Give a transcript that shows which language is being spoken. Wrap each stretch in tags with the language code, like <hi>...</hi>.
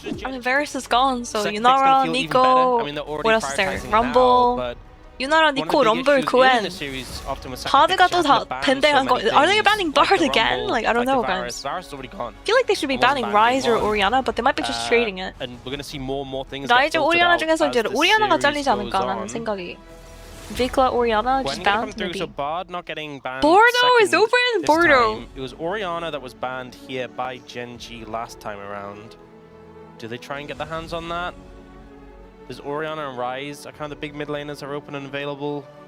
<en>I mean, Varus is gone, so Yunara, Nico, what else is there? Rumble, Yunara, Nico, Rumble, Gwen.</en> <ko>바드가 또 다 밴댕한 거.</ko> <en>Are they banning Bard again? Like, I don't know, guys. I feel like they should be banning Ryze or Orianna, but they might be just trading it.</en> <ko>라이즈 오리아나 중에서 이제 오리아나가 잘리지 않을까라는 생각이.</ko> <en>Vikla, Orianna, just banned maybe. So Bard not getting banned. Bordeaux is open! this Bordeaux! time. It was Orianna that was banned here by GENG last time around. Do they try and get their hands on that? There's Orianna and Ryze are kind of the big mid laners are open and available.</en>